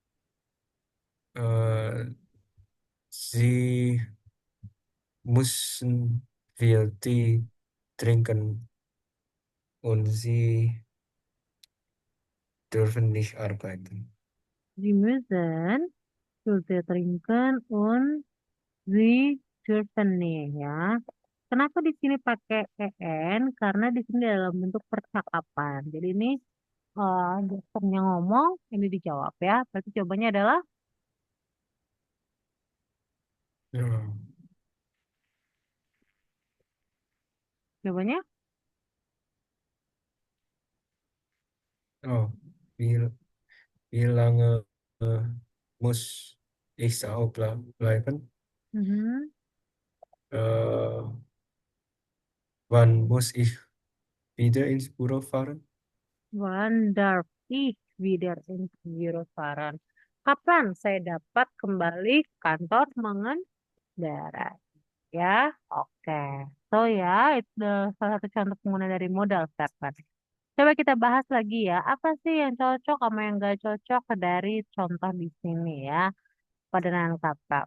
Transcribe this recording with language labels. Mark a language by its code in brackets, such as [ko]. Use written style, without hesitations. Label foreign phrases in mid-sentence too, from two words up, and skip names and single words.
[de] Sie müssen viel Tee trinken und sie dürfen nicht arbeiten. Sie müssen Sulte trinken und sie dürfen nih ya. [id] Kenapa di sini pakai en? Karena di sini dalam bentuk percakapan. Jadi ini dokternya ngomong, ini dijawab ya. Berarti jawabannya adalah [de] Ja. [id] jawabannya [de] Oh, wie, wie lange muss ich zu Hause bleiben? mhm. Äh, wann muss ich wieder ins Büro fahren? Wann darf ich wieder ins Büro fahren? [id] Kapan saya dapat kembali ke kantor mengendarai? Ya, oke. So ya, itu salah satu contoh penggunaan dari [en] modal verb. [id] Coba kita bahas lagi ya, apa sih yang cocok sama yang gak cocok dari contoh di sini ya, pada kata.